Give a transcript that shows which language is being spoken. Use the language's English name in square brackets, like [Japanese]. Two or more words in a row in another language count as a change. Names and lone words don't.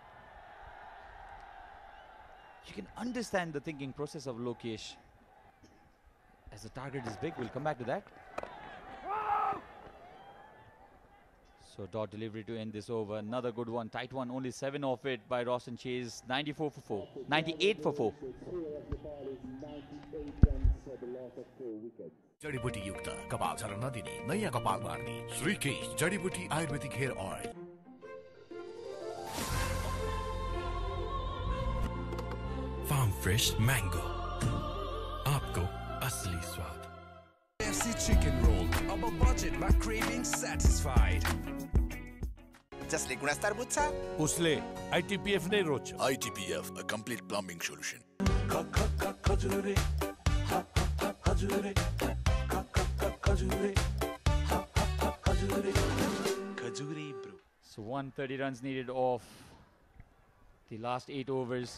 [English] You can understand the thinking process of Lokesh. As the target is big, we'll come back to that. So dot delivery to end this over. Another good one, tight one, only 7 off it by Roshan Chase. 94 for 4, 98 for 4. [Nepali] जडीबुटी युक्त कपाल झर्न नदिने नयाँ कपाल मार्ने श्रीकेश जडीबुटी आयुर्वेदिक [English] hair oil. Farm fresh mango. [Hindi] आपको असली स्वाद. [English] KFC chicken roll. [Nepali] अब budget मा [English] craving satisfied. [Nepali] जसले गुणस्तर बुझ्छ उसले ITPF नै रोज्छ. [English] ITPF, a complete plumbing solution. So 130 runs needed off the last 8 overs.